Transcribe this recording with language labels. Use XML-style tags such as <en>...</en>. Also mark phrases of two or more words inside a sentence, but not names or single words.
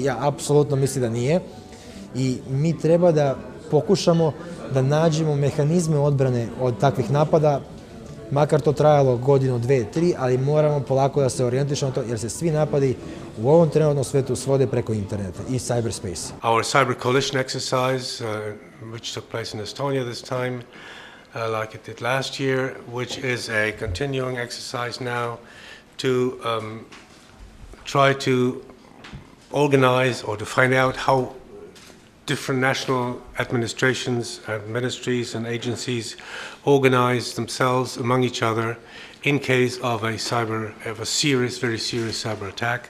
<sr>Ja apsolutno mislim da nije. I mi treba da pokušamo da nađemo mehanizme odbrane od takvih napada, makar to trajalo godinu, 2, 3, ali moramo polako da se orijentišemo to, jer se svi napadi u ovom trenutnom svetu svode preko interneta i cyberspace.</sr> <en>Our cyber coalition exercise, which took place in Estonia this time, like it did last year, which is a continuing exercise now to try to organize or to find out how different national administrations and ministries and agencies organize themselves among each other in case of a very serious cyber attack.</en>